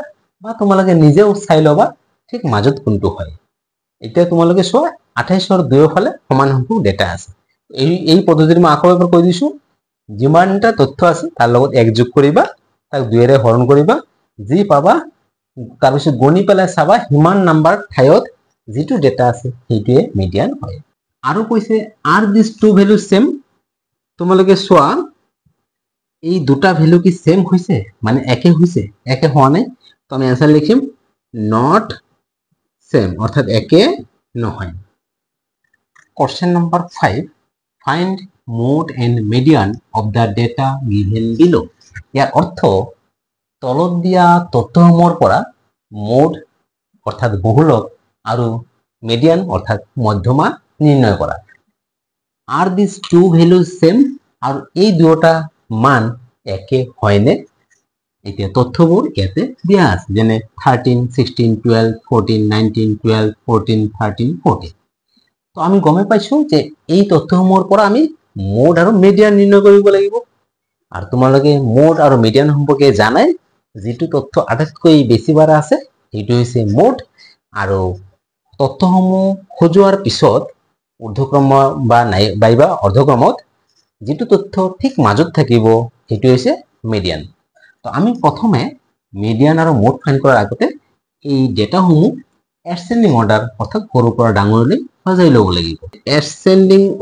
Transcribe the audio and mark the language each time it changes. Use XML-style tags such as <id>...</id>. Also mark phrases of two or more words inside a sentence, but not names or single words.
<as>বা তোমালোকে নিজেও চাই লবা ঠিক মাজত কোনটো হয় এতিয়া তোমালোকে চোৱা 28ৰ দুয়োফালে সমান সংখ্যক ডেটা আছে এই পদ্ধতিটো মই আকৌ এবাৰ কৈ দিছো যিমানটা তথ্য আছে তাৰ লগত এক যোগ কৰিবা তাক 2 ৰে হৰণ কৰিবা যি পাবা তাৰ পিছত গণি পেলাই চাবা হিমান নাম্বাৰ ঠাইত যেটো ডেটা আছে সেইটোৱে মিডিয়ান হয় আৰু কৈছে</as> <en>are these two values same</en> <as>তোমালোকে চোৱা এই দুটা ভ্যালু কি সেম হৈছে মানে একে হৈছে একে হোৱা নাই তো আমি आंसर লিখিম</as> <en>not same</en> <as>অৰ্থাৎ একে নহয়</as> <en>question number 5 find mode and median of the data given below</en> <as>ইয়াৰ অৰ্থ তলত দিয়া তথ্যসমূহৰ পৰা মোড অৰ্থাৎ বহুলক আৰু মিডিয়ান অৰ্থাৎ মধ্যমা নিৰ্ণয় কৰা</as> <en>are these two values same</en> <as>আৰু এই দুটা মান একে হয়নে এতিয়া তথ্যবোৰ ইয়াতে দিয়া আছে যেনে 13 16 12 14 19 12 14 13 14 তো আমি গমে পাইছো যে এই তথ্যসমূহৰ পৰা আমি মোড আৰু মিডিয়ান নিৰ্ণয় কৰিব লাগিব আৰু তোমালোকে মোড আৰু মিডিয়ান সম্পৰ্কে জানাই যেটো তথ্য আটাইতকৈ বেছি বাৰ আছে এইটো হৈছে মোড আৰু তথ্যসমূহ খোজোৱাৰ পিছত ঊৰ্ধ্বক্ৰম বা নাইবা অৰ্ধক্ৰমত যেটো তথ্য ঠিক মাজত থাকিব সেইটো হৈছে মিডিয়ান তো আমি প্ৰথমে মিডিয়ান আৰু</as> <en>mode find</en> <as>কৰাৰ আগতে এই ডেটাসমূহ</as> <en>ascending order</en> <as>অৰ্থাৎ সৰুৰ পৰা ডাঙৰলৈ সজাই ল'ব লাগিব এসেন্ডিং</as>